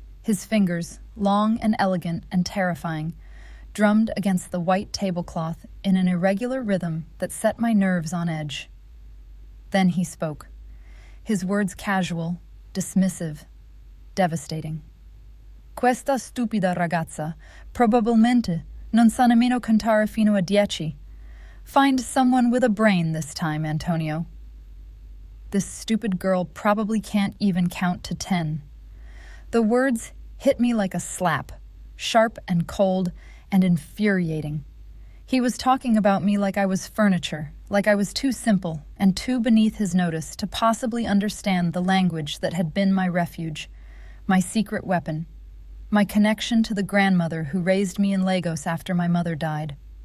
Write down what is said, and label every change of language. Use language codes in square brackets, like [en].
[en] His fingers, long and elegant and terrifying, drummed against the white tablecloth in an irregular rhythm that set my nerves on edge. Then he spoke, his words casual, dismissive, devastating. [it] "Questa stupida ragazza probabilmente non sa nemmeno contare fino a 10. [en] Find someone with a brain this time, Antonio." This stupid girl probably can't even count to 10. The words hit me like a slap, sharp and cold and infuriating. He was talking about me like I was furniture, like I was too simple and too beneath his notice to possibly understand the language that had been my refuge, my secret weapon, my connection to the grandmother who raised me in Lagos after my mother died.